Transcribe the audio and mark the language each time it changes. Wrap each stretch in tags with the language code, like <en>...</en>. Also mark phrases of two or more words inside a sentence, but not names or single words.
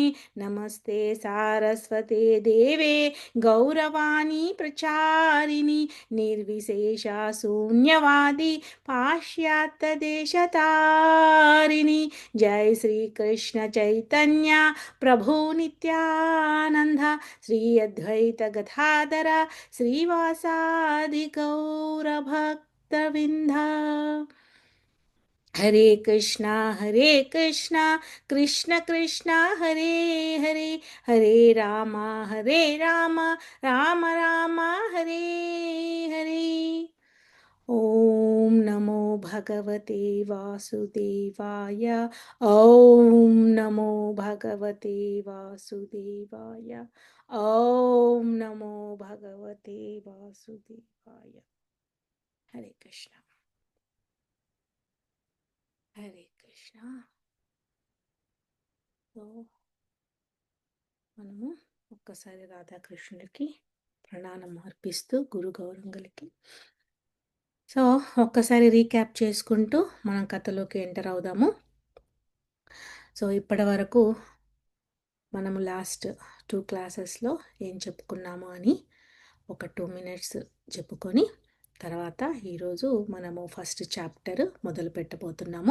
<sa>नमस्ते सारस्वते देवे गौरवाणी प्रचारिणि निर्विशेषा शून्यवादी पाश्चात्यदेशतारिणि। जय श्री कृष्ण चैतन्य प्रभु नित्यानंद श्री अद्वैत गदाधर श्रीवासादि गौरभक्तवृंद। हरे कृष्णा कृष्ण कृष्ण हरे हरे, हरे राम राम राम हरे हरे। ओम नमो भगवते वासुदेवाय। ओम नमो भगवते वासुदेवाय। ओम नमो भगवते वासुदेवाय। हरे कृष्ण हरे कृष्ण।</sa> <te>సో మనము ఒక్కసారి రాధాకృష్ణుడికి ప్రణామం అర్పిస్తూ గురు గౌరంగులకి సో ఒక్కసారి రీక్యాప్ చేసుకుంటూ మనం కథలోకి ఎంటర్ అవుదాము. సో ఇప్పటి వరకు మనము లాస్ట్ 2 క్లాసెస్లో ఏం చెప్పుకున్నాము అని ఒక 2 minutes చెప్పుకొని తర్వాత ఈరోజు మనము</te> <en>first chapter</en> <te>మొదలు పెట్టబోతున్నాము.</te>